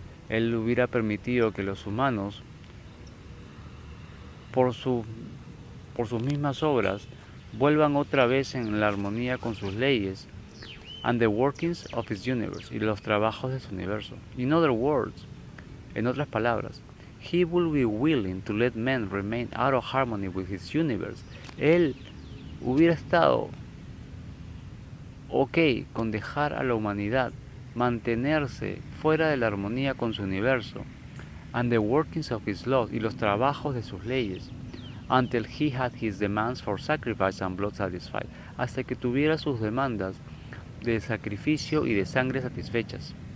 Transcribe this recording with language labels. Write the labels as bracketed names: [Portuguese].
[Spanish] Él hubiera permitido que los humanos, por sus mismas obras, vuelvan otra vez en la armonía con sus leyes, [English] and the workings of his universe, [Spanish] y los trabajos de su universo. [English] In other words, [Spanish] en otras palabras, [English] he will be willing to let men remain out of harmony with his universe. [Spanish] Él hubiera estado ok con dejar a la humanidad mantenerse fuera de la armonía con su universo, [English] and the workings of his laws, [Spanish] y los trabajos de sus leyes, [English] until he had his demands for sacrifice and blood satisfied, [Spanish] hasta que tuviera sus demandas de sacrificio y de sangre satisfechas.